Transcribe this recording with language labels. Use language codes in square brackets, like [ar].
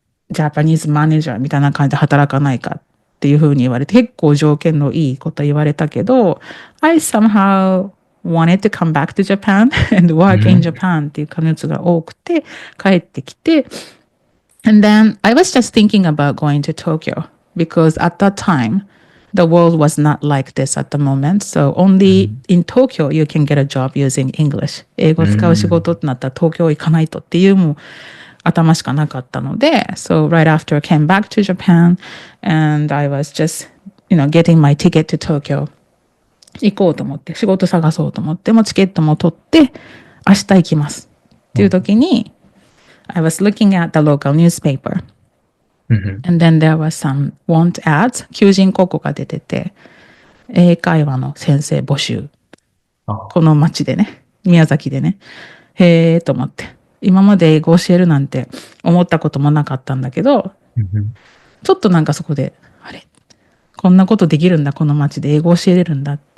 [ja] ジャパニーズマネージャーみたいな感じで働かないかっていうふうに言われて、結構条件のいいこと言われたけど、 [en] I somehow wanted to come back to Japan and work in Japan [ja] っていう感じが多くて、帰ってきて、 [en] and then I was just thinking about going to Tokyo because at that time, the world was not like this at the moment. So only in Tokyo you can get a job using English. [ja] 英語使う仕事ってなったら東京行かないとっていうもう頭しかなかったので、 [en] so right after I came back to Japan and I was just, getting my ticket to Tokyo. [ja] 行こうと思って、仕事探そうと思って、もうチケットも取って、明日行きますっていう時に、 [en] I was looking at the local newspaper. And then there was some want ads. [ja] 求人広告が出てて、英会話の先生募集。この町でね、宮崎でね。へーと思って。今まで英語教えるなんて思ったこともなかったんだけど、ちょっとなんかそこで、あれこんなことできるんだ、この町で英語教えれるんだ。